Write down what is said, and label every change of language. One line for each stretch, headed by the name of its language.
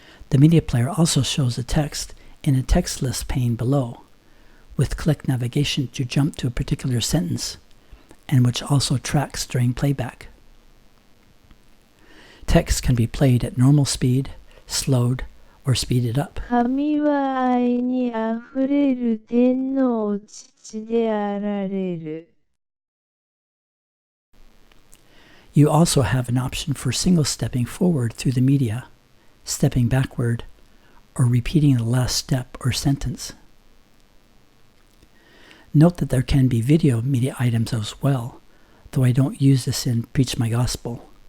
English: The media player also shows the text in a text list pane below, with click navigation to jump to a particular sentence, and which also tracks during playback. Text can be played at normal speed, slowed, or speeded up.
Japanese: 神は愛にあふれる天のお父であられる。
English: You also have an option for single stepping forward through the media, stepping backward, or repeating the last step or sentence. Note that there can be video media items as well, though I don't use this in Preach My Gospel.